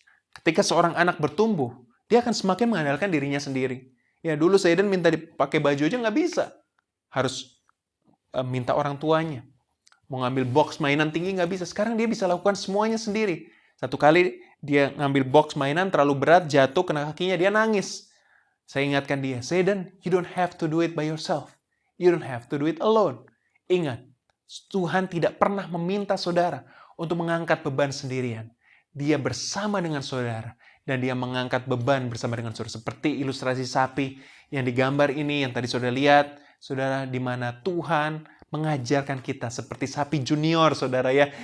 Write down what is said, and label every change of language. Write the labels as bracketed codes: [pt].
[id] Ketika seorang anak bertumbuh, dia akan semakin mengandalkan dirinya sendiri. Ya dulu Zaidan minta dipakai baju aja nggak bisa. Harus minta orang tuanya. Mau ngambil box mainan tinggi nggak bisa. Sekarang dia bisa lakukan semuanya sendiri. Satu kali dia ngambil box mainan terlalu berat, jatuh, kena kakinya, dia nangis. Saya ingatkan dia, [en] Zaidan, you don't have to do it by yourself. You don't have to do it alone. [id] Ingat, Tuhan tidak pernah meminta saudara untuk mengangkat beban sendirian. Dia bersama dengan saudara. Dan dia mengangkat beban bersama dengan saudara. Seperti ilustrasi sapi yang digambar ini, yang tadi saudara lihat. Saudara, di mana Tuhan mengajarkan kita seperti sapi junior, saudara ya.